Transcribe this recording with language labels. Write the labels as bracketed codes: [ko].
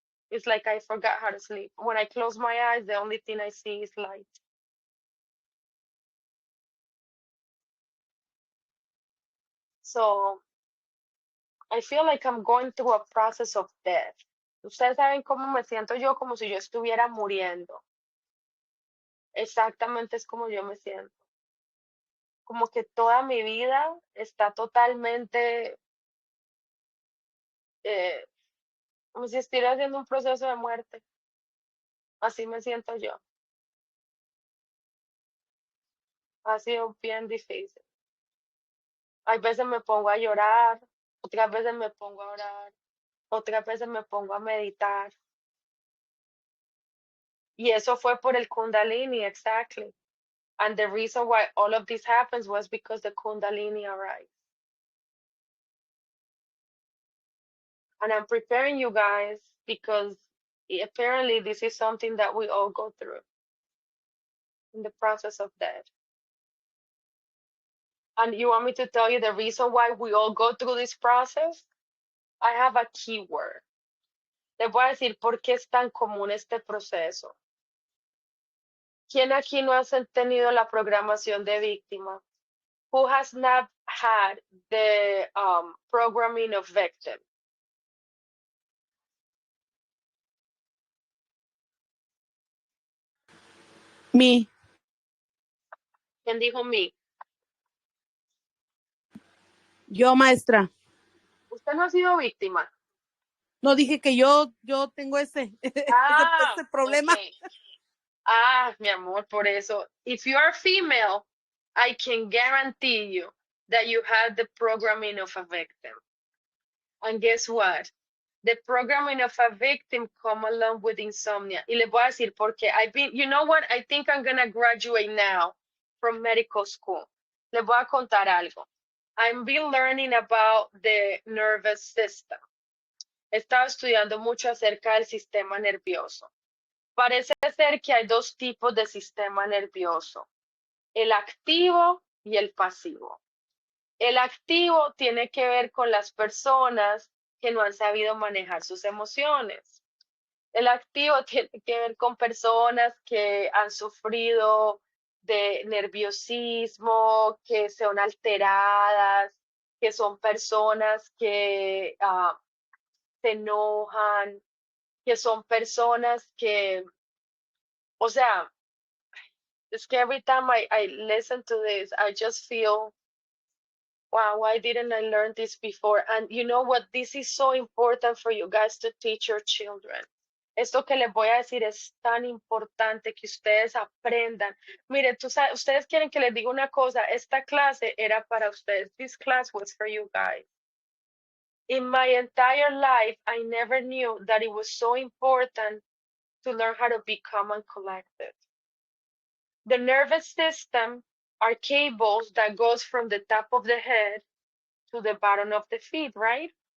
[en] It's like I forgot how to sleep. When I close my eyes, the only thing I see is light. So I feel like I'm going through a process of death. [es] Ustedes saben cómo me siento yo, como si yo estuviera muriendo. Exactamente es como yo me siento. Como que toda mi vida está totalmente, eh, como si estuviera haciendo un proceso de muerte. Así me siento yo. Ha sido bien difícil. Hay veces me pongo a llorar, otras veces me pongo a orar, otras veces me pongo a meditar. Y eso fue por el Kundalini, [en] exactly. And the reason why all of this happens was because the Kundalini arrived. And I'm preparing you guys because apparently this is something that we all go through in the process of death. And you want me to tell you the reason why we all go through this process? I have a keyword. [es] Les voy a decir por qué es tan común este proceso. ¿Quién aquí no ha tenido la programación de víctima? [en] Who has not had the programming of victim? [es] Mi, ¿Quién dijo me? yo maestra, ¿Usted no ha sido víctima? no dije que yo tengo ese, Ah, ese problema. okay. Ah, mi amor, por eso. [en] If you are female, I can guarantee you that you have the programming of a victim. And guess what? The programming of a victim come along with insomnia. [es] Y le voy a decir porque [en] you know what? I think I'm gonna graduate now from medical school. [es] Le voy a contar algo. [en] I've been learning about the nervous system. [es] He estado estudiando mucho acerca del sistema nervioso. Parece ser que hay dos tipos de sistema nervioso, el activo y el pasivo. El activo tiene que ver con las personas que no han sabido manejar sus emociones. El activo tiene que ver con personas que han sufrido de nerviosismo, que son alteradas, que son personas que se enojan, que son personas que, o sea, es que [en] every time I listen to this, I just feel, wow, why didn't I learn this before? And you know what? This is so important for you guys to teach your children. [es] Esto que les voy a decir es tan importante que ustedes aprendan. Miren, ustedes quieren que les diga una cosa, esta clase era para ustedes. [en] This class was for you guys. In my entire life, I never knew that it was so important to learn how to be calm and collected. The nervous system are cables that goes from the top of the head to the bottom of the feet, right?